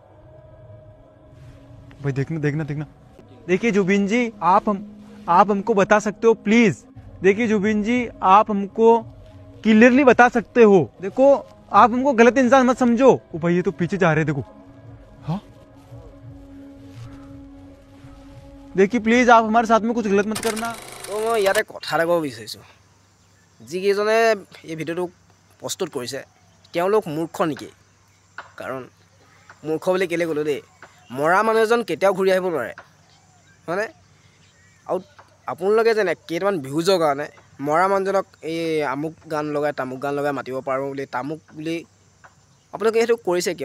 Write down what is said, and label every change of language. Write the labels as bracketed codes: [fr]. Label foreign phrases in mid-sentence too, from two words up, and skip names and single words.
[hi] भाई देखना देखना देखना, देखिए जुबिन जी, आप हमको बता सकते हो प्लीज। देखिए जुबिन जी, आप हमको क्लियरली बता सकते हो। देखो आप हमको गलत इंसान मत समझो। ओ भाई ये तो पीछे जा रहे, देखो। हाँ देखिए प्लीज आप हमारे साथ में कुछ गलत मत करना। [as] তো মই ইয়াতে কথা এটা ক'ব বিচাৰিছোঁ, যিকেইজনে এই ভিডিঅ'টো প্ৰস্তুত কৰিছে তেওঁলোক মূৰ্খ নেকি? কাৰণ মূৰ্খ বুলি কেলৈ ক'লোঁ দেই, মৰা মানুহ এজন কেতিয়াও ঘূৰি আহিব নোৱাৰে, হয়নে? আৰু আপোনালোকে যেনে কেইটামান ভিউজৰ কাৰণে মৰা মানুহজনক এই আমুক গান লগাই তামুক গান লগাই মাতিব পাৰোঁ বুলি, তামুক বুলি আপোনালোকে সেইটো কৰিছে কিয়?